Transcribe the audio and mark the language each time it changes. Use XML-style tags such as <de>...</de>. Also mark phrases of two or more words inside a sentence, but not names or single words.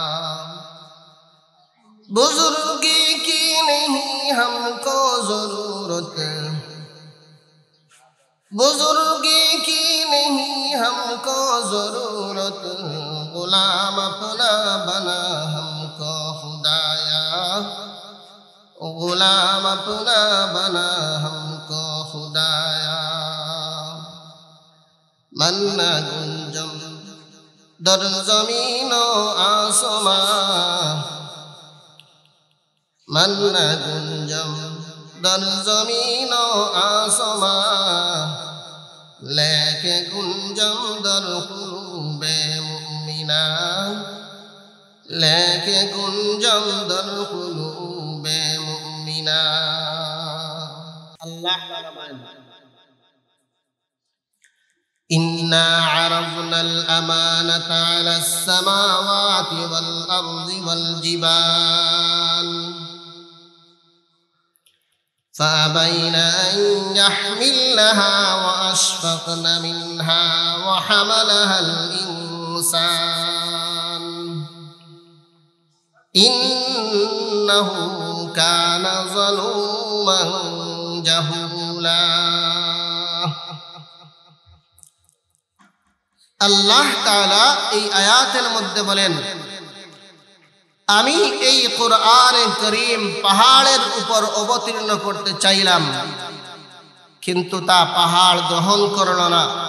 <ur>بزرگی کی نہیں ہم کو ضرورت، بزرگی کی نہیں ہم کو ضرورت، غلام اپنا بنا ہم کو خدایا، غلام اپنا بنا ہم کو خدایا.</ur> <fa>من نگنجم در زمین و آسمان، من نگنجم در زمین و آسمان، لیک گنجم در قلوب مؤمنان، لیک گنجم در قلوب مؤمنان.</fa> <ar>الله إنا عرضنا الأمانة على السماوات والأرض والجبال فأبين أن يحملنها وأشفقن منها وحملها الإنسان إنه كان ظلوما جهولا.</ar> <bn>আল্লাহ তাআলা এই আয়াতের মধ্যে বলেন, আমি এই কোরআনে কারীম পাহাড়ের উপর অবতীর্ণ করতে চাইলাম, কিন্তু তা পাহাড় গ্রহণ করল না।</bn>